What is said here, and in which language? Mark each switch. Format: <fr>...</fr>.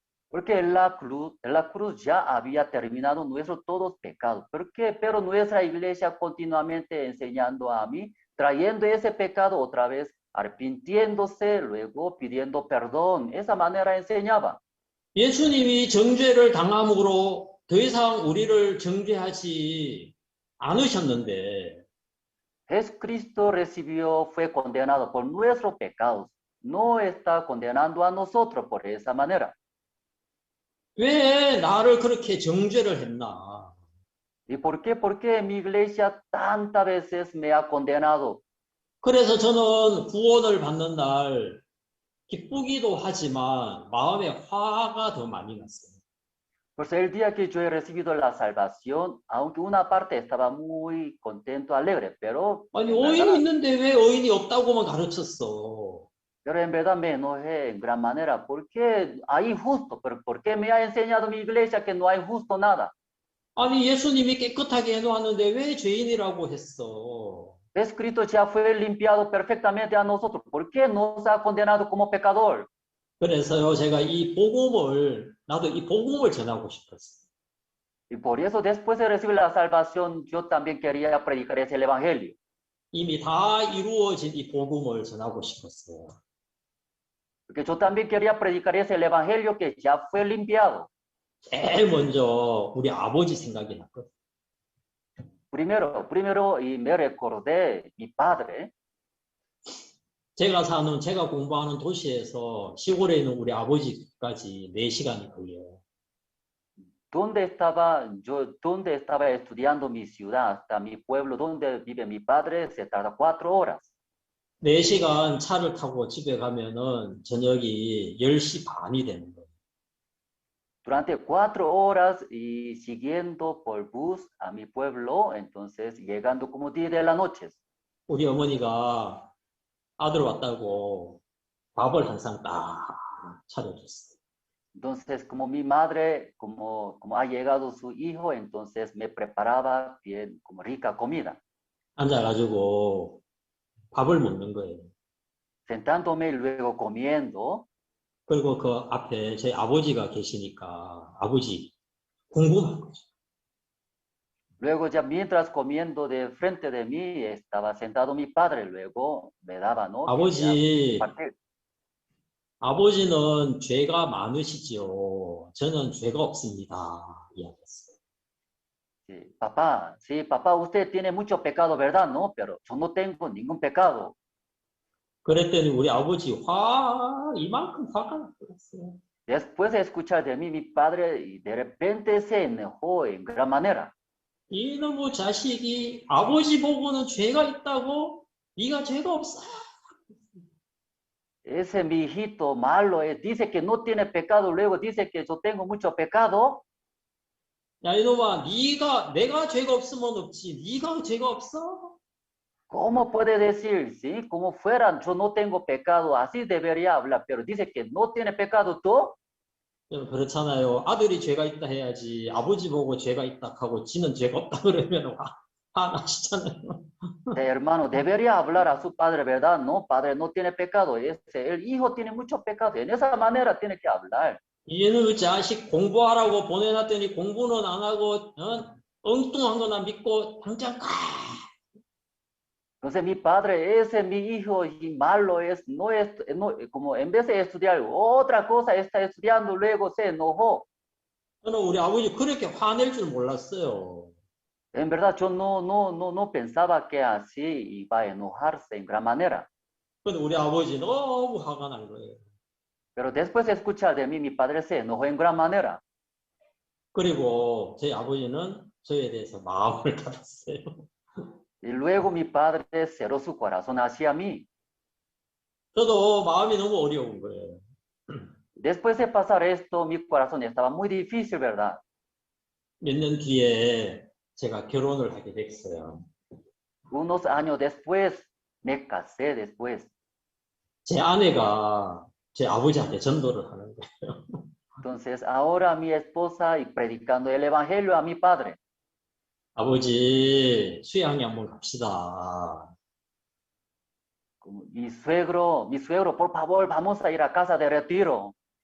<es>Porque en la cruz ya había terminado nuestros todos pecados. ¿Por qué? Pero nuestra iglesia continuamente enseñando a mí, trayendo ese pecado otra vez, arrepintiéndose, luego pidiendo perdón. Esa manera enseñaba.</es> <ko>예수님이 정죄를 당함으로 더 이상 우리를 정죄하지 않으셨는데</ko> <es>Jesucristo fue condenado por nuestros pecados. No está condenando a nosotros por esa manera.</es> <ko>왜 나를 그렇게 정죄를 했나?</ko> <es>¿Y por qué? Porque mi iglesia tantas veces me ha condenado.</es> <ko>그래서 저는 구원을 받는 날 기쁘기도 하지만 마음에 화가 더 많이 났어요.</ko> <es>Pues el día que yo he recibido la salvación, aunque una parte estaba muy contento, alegre, pero</es> <ko>아니 의인이 있는데 왜 의인이 없다고만 가르쳤어?</ko> <es>Pero en verdad me enojé en gran manera. ¿Por qué hay justo? ¿Pero por qué me ha enseñado mi iglesia que no hay justo nada?</es> <ko>아니 예수님이 깨끗하게 해놓았는데 왜 죄인이라고 했어?</ko> <es>Escrito ya fue limpiado perfectamente a nosotros. ¿Por qué nos ha condenado como pecador?</es> <ko>그래서요 제가 나도 이 복음을 전하고 싶었어요.</ko> <es>Y por eso después de recibir la salvación, yo también quería predicar ese evangelio.</es> <ko>이미 다 이루어진 이 복음을 전하고 싶었어요.</ko> <es>Porque yo también quería predicar ese evangelio que ya fue limpiado.</es> <ko>제일 먼저 우리 아버지 생각이 났거든요.</ko> <es>Primero, y me recordé mi padre.</es> <ko>제가 공부하는 도시에서 시골에 있는 우리 아버지까지 4시간이 걸려요.</ko> <es>donde estaba estudiando mi ciudad, hasta mi pueblo donde vive mi padre, se tarda 4 horas.</es> <ko>4시간 차를 타고 집에 가면은 저녁이 10시 반이 되는 거예요.</ko> <es>Durante 4 horas y siguiendo por bus a mi pueblo, entonces llegando como 10 de la noche.</es> <ko>우리 어머니가 아들 왔다고 밥을 항상 딱 차려줬어요.</ko> <es>Entonces, como mi madre, como ha llegado su hijo, entonces me preparaba bien, como rica comida.</es> <ko>앉아가지고 밥을 먹는 거예요.</ko> <es>Sentándome y luego comiendo.</es> <ko>그리고 그 앞에 제 아버지가 계시니까 아버지 궁금한 거죠.</ko> <es>Luego ya mientras comiendo de frente de mí estaba sentado mi padre, luego me daba, ¿no?</es> <ko>아버지,</ko> <es>Compartir.</es> <ko>아버지는 죄가 많으시지요. 저는 죄가 없습니다. 이야기했어요.</ko> <es>Sí, papá, usted tiene mucho pecado, ¿verdad? No, pero yo no tengo ningún pecado.</es> <ko>그랬더니 우리 아버지 이만큼 화가 났어요.</ko> <es>Después de escuchar de mí, mi padre y de repente se enojó en gran manera.</es> <ko>이놈의 자식이 아버지 보고는 죄가 있다고? 네가 죄가 없어?</ko> <es>Ese mi hijito malo dice que no tiene pecado, luego dice que yo tengo mucho pecado.</es> <ko>야 이놈아, 내가 죄가 없으면 없지. 네가 죄가 없어?</ko> <es>¿Cómo puede decir, sí? Como fuera, yo no tengo pecado, así debería hablar, pero dice que no tiene pecado tú.</es> <ko>그렇잖아요. 아들이 죄가 있다 해야지. 아버지 보고 죄가 있다 하고 지는 죄가 없다 그러면 화나시잖아요.</ko> <es>Hermano, debería hablar a su padre, ¿verdad? No, padre no tiene pecado. El hijo tiene mucho pecado. En esa manera tiene que hablar.</es> <ko>얘는 자식 공부하라고 보내놨더니 공부는 안 하고 엉뚱한 거나 믿고 당장 가.</ko> <es>Entonces mi padre, ese mi hijo y malo como en vez de estudiar otra cosa, está estudiando, luego se enojó.</es> <ko>저는 우리 아버지 그렇게 화낼 줄 몰랐어요.</ko> <es>En verdad, yo no pensaba que así iba a enojarse en gran manera.</es> <ko>근데 우리 아버지 너무 화가 난 거예요.</ko> <es>Pero después de escuchar de mí, mi padre se enojó en gran manera.</es> <ko>그리고 저희 아버지는 저에 대해서 마음을 닫았어요.</ko> <es>Y luego mi padre cerró su corazón hacia mí.</es> <ko>저도 마음이 너무 어려운 거예요.</ko> <es>Después de pasar esto, mi corazón estaba muy difícil, ¿verdad?</es> <ko>몇 년 뒤에 제가 결혼을 하게 됐어요.</ko> <es>Unos años después, me casé después.</es> <ko>제 아내가 제 아버지한테 전도를 하는 거예요.</ko> <es>Entonces, ahora mi esposa y predicando el evangelio a mi padre.</es> <ko>아버지, 수양이 한번 갑시다.</ko> <es>Mi suegro, por favor, vamos a ir a casa de retiro.</es>